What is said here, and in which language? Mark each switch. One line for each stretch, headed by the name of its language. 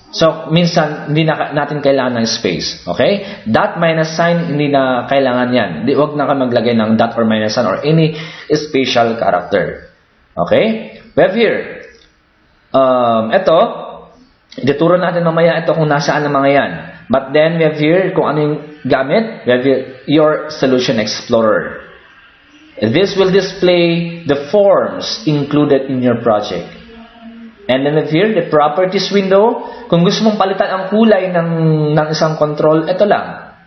Filipino: So, minsan, hindi na natin kailangan ng space. Okay? Dot minus sign, hindi na kailangan yan. Huwag na ka maglagay ng dot or minus sign or any special character. Okay?
English: We have here.
Filipino: Ito, ituturo natin mamaya ito kung nasaan ang mga yan.
English: But then we have here,
Filipino: kung ano yung gamit,
English: we have here, your Solution Explorer. This will display the forms included in your project. And then we have here, the Properties window.
Filipino: Kung gusto mong palitan ang kulay ng isang control, ito lang.